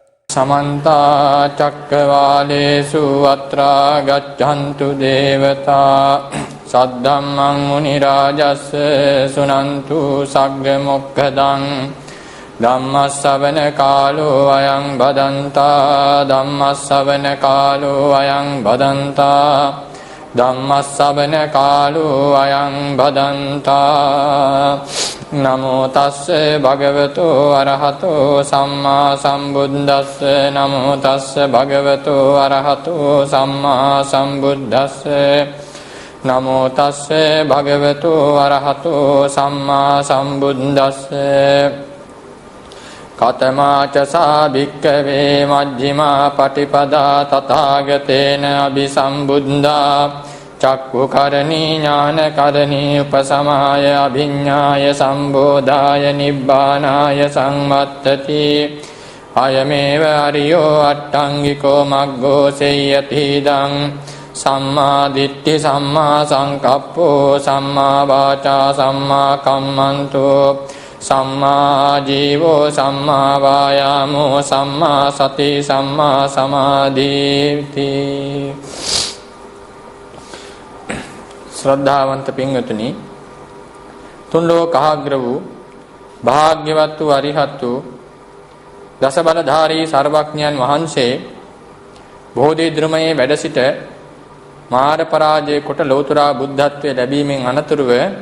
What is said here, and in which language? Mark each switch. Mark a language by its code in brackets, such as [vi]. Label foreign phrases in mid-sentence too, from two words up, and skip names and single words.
[pi] समन्ता चक्रवालेषु अत्रा गच्छन्तु देवता सद्धम्मं मुनिराजस्य सुनन्तु सग्गमुक्खदं धम्मश्रवण कालो अयं भदन्ता धम्मश्रवण कालो अयं भदन्ता धम्मश्रवण कालो अयं भदन्ता नमो तस्से भगवतो अरहतो सम्मा सम्बुद्धस्से नमो तस्से भगवतो अरहतो सम्मा सम्बुद्धस्से नमो तस्से भगवतो अरहतो सम्मा सम्बुद्धस्से कतमा च सा भिक्खवे मज्जिमा पटिपदा तथागतेन अभिसम्बुद्धा चक्षुकरणी ज्ञानकरणी उपशमाय अभिज्ञाय सम्बोधाय निब्बानाय संवर्तति अयमेव अर्यो अट्टाङ्गिको मग्गो सेयतीदं सम्मा दिट्ठि सम्मा संकप्पो सम्मा वाचा सम्मा कम्मन्तो सम्मा जीवो सम्मा वायामो सम्मा सति सम्मा समाधिति [si] ශ්‍රද්ධාවන්ත පින්වතුනි තුන් ලෝකාග්‍ර වූ භාග්‍යවත් වූ අරිහත් වූ දස බලධාරී සර්වඥයන් වහන්සේ බෝධි ධර්මයේ වැඩ සිට මාර පරාජය කොට ලෞතුරා බුද්ධත්වයේ ලැබීමෙන් අනතුරුව